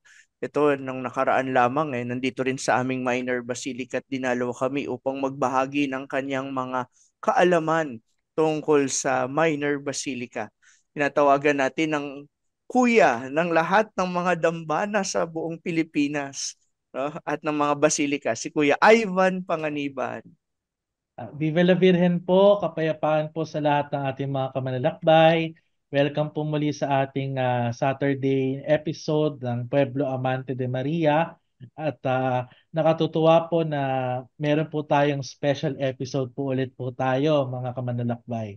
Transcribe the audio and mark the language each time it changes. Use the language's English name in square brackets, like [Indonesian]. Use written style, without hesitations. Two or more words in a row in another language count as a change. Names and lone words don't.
[Filipino] Ito, nang nakaraan lamang, nandito rin sa aming [English] minor basilica [Filipino] at dinalaw kami upang magbahagi ng kanyang mga kaalaman tungkol sa [English] minor basilica. [Filipino] Tinatawagan natin ng kuya ng lahat ng mga dambana sa buong Pilipinas, no? At ng mga basilika, si Kuya Ivan Panganiban. [Spanish] Viva la Virgen [Filipino] po, kapayapaan po sa lahat ng ating mga kamanlalakbay. Welcome po muli sa ating [English] Saturday episode [Filipino] ng Pueblo Amante de Maria. At nakatutuwa po na meron po tayong [English] special episode [Filipino] po ulit po tayo mga kamanlalakbay.